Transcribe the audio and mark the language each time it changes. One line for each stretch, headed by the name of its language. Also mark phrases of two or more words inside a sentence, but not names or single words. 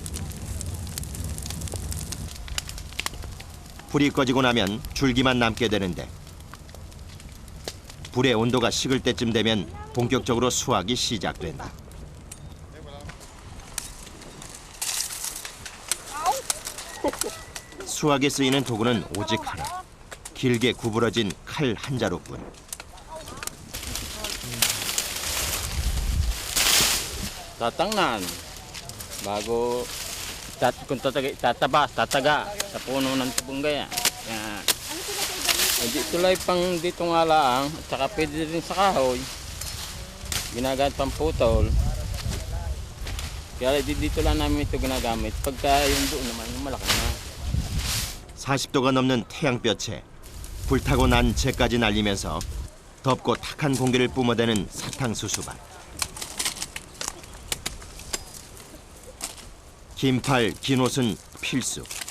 Korean: 불이 꺼지고 나면 줄기만 남게 되는데 불의 온도가 식을 때쯤 되면 본격적으로 수확이 시작된다. 수확에 쓰이는 도구는 오직 하나. 길게 구부러진 칼 한 자루뿐.
Filipino: Tatangnan bago kung tataga sa puno ng tubunggay. Yan. Dito lang dito nga lang at saka pwede rin sa kahoy. Ginagamit pang putol. Kaya dito lang namin ito ginagamit. Pagka yung doon naman yung malaki na.
Korean: 40도가 넘는 태양볕에 불타고 난 재까지 날리면서 덥고 탁한 공기를 뿜어대는 사탕수수밭. 긴 팔, 긴 옷은 필수.